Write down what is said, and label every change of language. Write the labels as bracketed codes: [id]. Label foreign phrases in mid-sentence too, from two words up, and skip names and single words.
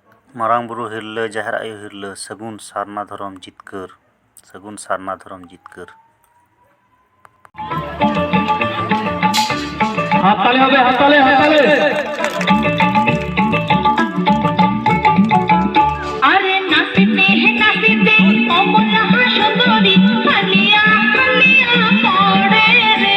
[sat] ᱢᱟᱨᱟᱝ ᱵᱩᱨᱩ ᱦᱤᱨᱞᱟᱹ ᱡᱟᱦᱮᱨ ᱟᱭᱳ ᱦᱤᱨᱞᱟᱹ ᱥᱟᱹᱜᱩᱱ ᱥᱟᱨᱱᱟ ᱫᱷᱚᱨᱚᱢ ᱡᱤᱛᱠᱟᱹᱨ ᱥᱟᱹᱜᱩᱱ ᱥᱟᱨᱱᱟ ᱫᱷᱚᱨᱚᱢ ᱡᱤᱛᱠᱟᱹᱨ। [bn] হাততালি হবে, হাততালি হাততালি। আরে নাচিতে কমলা সুন্দরী হালিয়া হালিয়া পড়ে রে।